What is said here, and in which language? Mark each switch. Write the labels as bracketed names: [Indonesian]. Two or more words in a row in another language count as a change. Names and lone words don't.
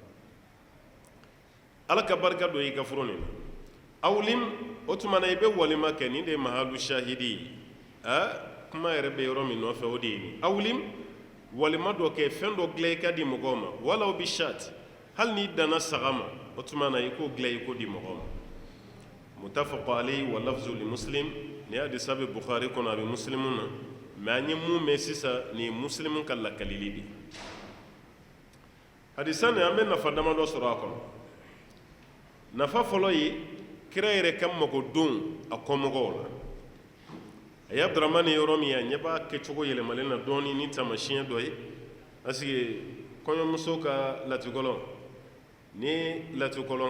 [Bambara] ala ka barika don i ka furu nin na awlim o tuma na i bɛ walima kɛ nin de ye mahalu shahidi ye kuma yɛrɛ bɛ yɔrɔ min nɔfɛ o de ye nin awlim walima dɔ kɛ fɛn dɔ dilan i ka di mɔgɔw ma [Arabic] ولو بشاة [Bambara] hali n'i danna saga ma o tuma na i k'o dilan i k'o di mɔgɔw ma [Arabic] متفق عليه واللفظ لمسلم [Bambara] ni hadisa bɛ bukhari kɔnɔ a bɛ muslimu na mɛ an ye mun mɛn sisan nin ye muslimu ka lakalili de hadisa nin an bɛ nafa damadɔ sɔrɔ a kɔnɔ nafa fɔlɔ ye kira yɛrɛ ka magodon a kɔmɔgɔw la a ye abdurahmani ye yɔrɔ min ye a ɲɛ b'a kɛcogo yɛlɛmalen na dɔɔni ni tamasiyɛn dɔ ye [French] parce que [Bambara] kɔɲɔmuso ka latikɔlɔn ni latikɔlɔn